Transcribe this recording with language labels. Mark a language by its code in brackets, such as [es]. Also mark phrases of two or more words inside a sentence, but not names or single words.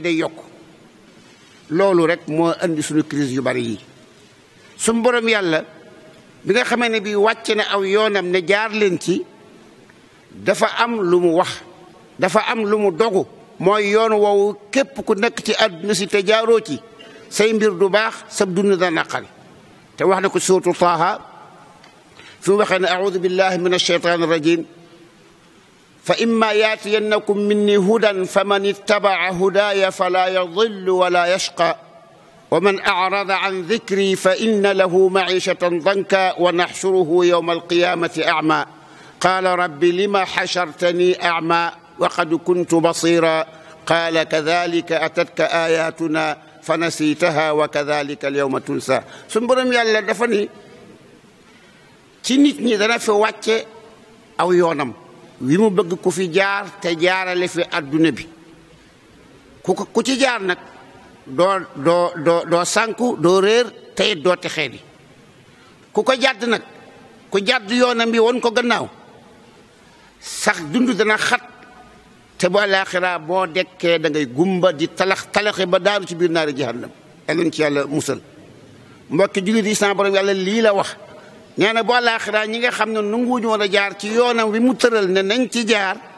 [wo] day yokku loolu rek moo andi suñu crise yu bari yi suñu borom yàlla bi nga xamee ne bi wàcce na aw yoonam ne jaar leen ci dafa am lu mu wax dafa am lu mu dogu mooy yoon woowu képp ku nekk ci àdduna si te jaaroo ci say mbir du baax sab dund da naqari te wax na ko suuratu Taaha fi mu waxee ne [ar] أعوذ بالله من الشيطان الرجيم فإما يأتينكم مني هدى فمن اتبع هداي فلا يضل ولا يشقى ومن أعرض عن ذكري فإن له معيشة ضنكا ونحشره يوم القيامة أعمى قال رب لم حشرتني أعمى وقد كنت بصيرا قال كذلك أتتك آياتنا فنسيتها وكذلك اليوم تنسى [wo] sun borom yàlla dafa ni ci nit ñi dana fi wàcce aw yoonam wi mu bëgg ku fi jaar te jaarale fi adduna bi ku ci jaar nag doo sànku doo réer te it doo texee di ku ko jàdd nag ku jàdd yoonam bi won ko gannaaw sax dund dana xat te bu àllaaxira boo dekkee da ngay gumba di talaxe ba daaru ci biir naari jahannam elen ci yàlla musal mbokki jullit yi sa borom yàlla lii la wax nee na bu àllaaxira ñi nga xam ne nanguwuñu woon a jaar ci yoonam wi mu tëral ne nañ ci jaar